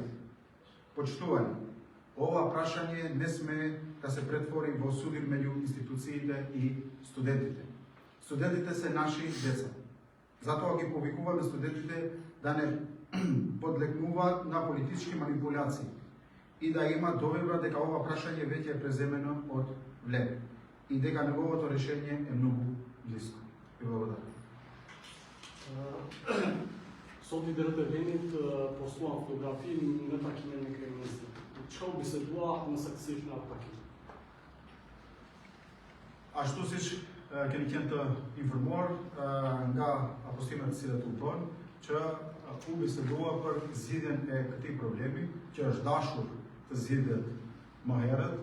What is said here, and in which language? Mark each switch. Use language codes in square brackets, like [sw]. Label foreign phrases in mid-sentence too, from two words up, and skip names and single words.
[mk] Почитувани, ова прашање не сме да се претвори во судир меѓу институциите и студентите. Студентите се наши деца. Затоа ги повикуваме студентите да не подлегнуваат на политички манипулации и да има доверба дека ова прашање веќе е преземено од ВЛЕП и дека неговото решение е многу близко. Ви благодарам. [sq] Sot liderët e vendit postuan fotografi në takimin me kryeministrin. Çka u bisedua në saktësisht në atë takim? Ashtu siç keni qenë të informuar nga apostimet të cilat u bën, që u bisedua për zgjidhjen e këtij problemi, që është dashur të zgjidhet më herët.